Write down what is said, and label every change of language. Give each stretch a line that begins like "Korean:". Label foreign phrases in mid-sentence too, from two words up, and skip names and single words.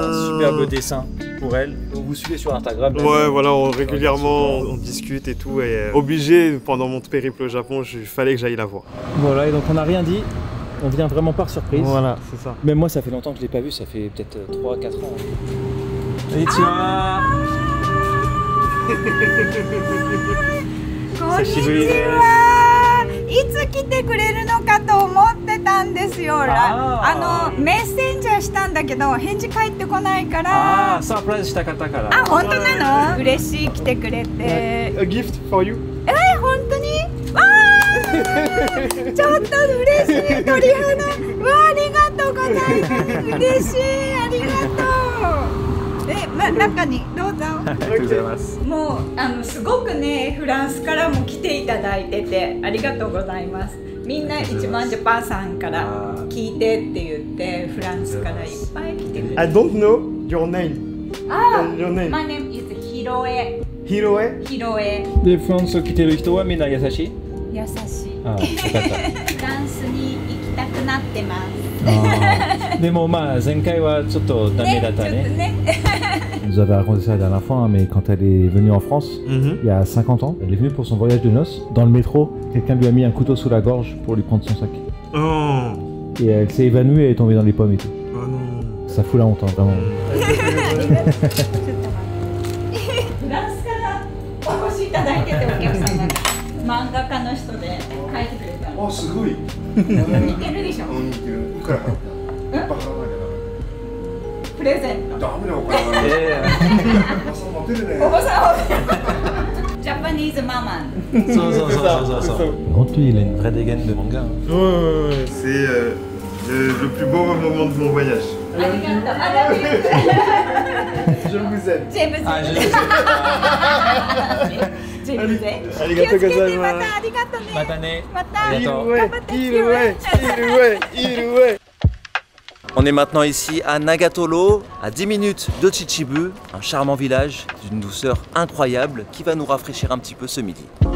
French: Un superbe dessin pour elle. Donc vous suivez sur Instagram. Ouais, voilà, régulièrement on discute et tout. Et obligé, pendant mon périple au Japon, il fallait que j'aille la voir. Voilà, et donc on n'a rien dit. On vient vraiment par surprise. Voilà, c'est ça. Même moi, ça fait longtemps que je l'ai pas vu. Ça fait peut-être 3-4 ans.
Japanese: こんにちは。こんにちは. いつ来てくれるのかと思ってたんですよ。メッセンジャーしたんだけど返事返ってこないから。サプライズしたかったから。あ、本当なの？嬉しい来てくれて。
English: A gift for you.
Japanese: 本当に？わあ、ちょっと嬉しい鳥肌。わあ、ありがとうございます。嬉しい、ありがとう。中にどうぞ。ありがとうございます。もうすごくね、フランスからも来ていただいててありがとうございます。みんな一番ジャパンさんから聞いてって言ってフランスからいっぱい来てくれて。
English: I don't know your name. Your name. My name is Hiroe. Hiroe. Hiroe.
Japanese: で、フランス来てる人はみんな優しい？優しい。ああ、よかった。フランスに行きたくなってます。でもまあ前回はちょっとダメだったね。
French: On nous avait raconté ça la dernière fois, hein, mais quand elle est venue en France, il y a 50 ans, elle est venue pour son voyage de noces. Dans le métro, quelqu'un lui a mis un couteau sous la gorge pour lui prendre son sac. Oh. Et elle s'est évanouie et elle est tombée dans les pommes et tout. Oh non. Ça fout la honte, hein, vraiment.
Japanese: フランスからお越しいただいててお客さんが漫画家の人で書いてくれた。あ、すごい。似てるでしょ。似てる。いくら？プレゼント。ダメだよ、これ。おばさんモテるね。おばさん。ジャパニーズママン。そう。本当に
French: il a une vraie dégaine de manga. Ouais, c'est le plus beau moment de mon voyage.
Japanese: ありがとう。ありがとう。
French: Je vous aime.
Japanese: ジェームズ。
French: Ah, je sais.
Japanese: ジェームズ。ありがとうございます。またありがとうね。またね。また。ありがとう。頑張ってきて。
French: Il ouais. On est maintenant ici à Nagatolo, à 10 minutes de Chichibu, un charmant village d'une douceur incroyable qui va nous rafraîchir un petit peu ce midi.